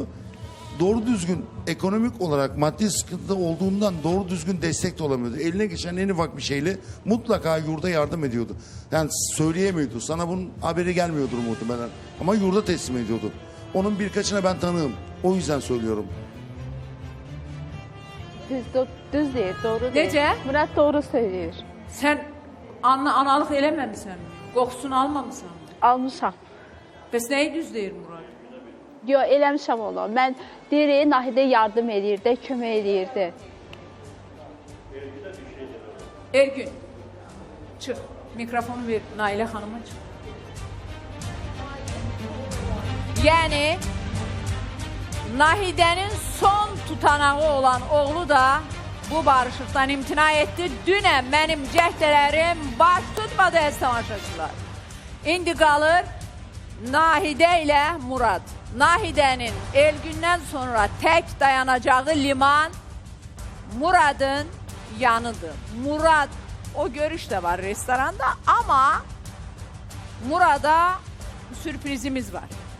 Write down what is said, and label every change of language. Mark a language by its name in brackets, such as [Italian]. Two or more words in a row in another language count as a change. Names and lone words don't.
[Turkish] Doğru düzgün ekonomik olarak maddi sıkıntıda olduğundan doğru düzgün destek de olamıyordu. Eline geçen en ufak bir şeyle mutlaka yurda yardım ediyordu. Yani söyleyemiyordu. Sana bunun haberi gelmiyordur muhtemelen. Ama yurda teslim ediyordu. Onun birkaçına ben tanığım. O yüzden söylüyorum. [Azerbaijani] Düz deyir, doğru deyir. Necə? Murat doğru söyləyir. Sen analık eləməmisən mi? Qoxusunu almamısan mı? Almışam. Bəs nəyi düz deyir Murat? Yo, eləmişəm onu. Mən deyirik, Nahidə yardım edirdi, kömək edirdi. Elgün, [Turkish] çık. Mikrofonu ver Naile Hanım'a çık. Yani Nahide'nin son tutanağı olan oğlu da bu barışıktan imtina etti. [Azerbaijani] Dünən mənim cəhdələrim baş tutmadı əziz tamaşaçılar. İndi qalır Nahide ile Murat. [Turkish] Nahide'nin Elgün'den sonra tek dayanacağı liman Murat'ın yanıdır. Murat, o görüş de var restoranda ama Murat'a sürprizimiz var.